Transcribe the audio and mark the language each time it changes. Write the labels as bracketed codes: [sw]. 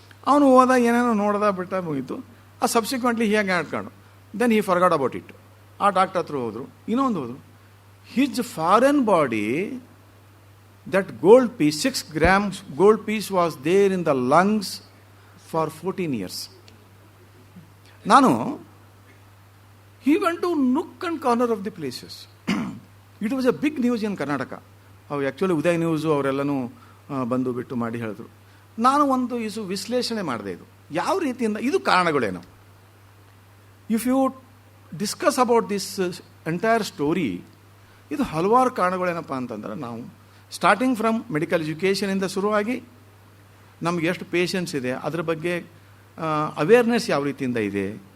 [kn] ಅವನು ಹೋದ, ಏನೇನೋ ನೋಡ್ದ, ಬಿಟ್ಟ, ಮುಗೀತು. ಆ ಸಬ್ಸಿಕ್ವೆಂಟ್ಲಿ ಹೀಗೆ ಆಡ್ಕೊಂಡು [en] Then he forgot about it. [kn] ಆ ಡಾಕ್ಟರ್ ಹತ್ರ ಹೋದರು, ಇನ್ನೊಂದು ಹೋದರು. [en] His foreign body, that gold piece, 6 grams gold piece was there in the lungs for 14 years. ನಾನು he went to nook and corner of the places. It was a big news in Karnataka. [kn] ಅವು actually ಉದಯ news ಅವರೆಲ್ಲನೂ ಬಂದು ಬಿಟ್ಟು ಮಾಡಿ ಹೇಳಿದ್ರು. ನಾನು ಒಂದು ವಿಶ್ಲೇಷಣೆ ಮಾಡಿದೆ, ಇದು ಯಾವ ರೀತಿಯಿಂದ, ಇದು ಕಾರಣಗಳೇನು. [en] if you discuss about this entire story, [kn] ಇದು ಹಲವಾರು ಕಾರಣಗಳೇನಪ್ಪ ಅಂತಂದ್ರೆ, ನಾವು ಸ್ಟಾರ್ಟಿಂಗ್ ಫ್ರಮ್ ಮೆಡಿಕಲ್ ಎಜುಕೇಷನಿಂದ ಶುರುವಾಗಿ ನಮ್ಗೆ ಎಷ್ಟು ಪೇಷನ್ಸ್ ಇದೆ, ಅದ್ರ ಬಗ್ಗೆ ಅವೇರ್ನೆಸ್ ಯಾವ ರೀತಿಯಿಂದ ಇದೆ.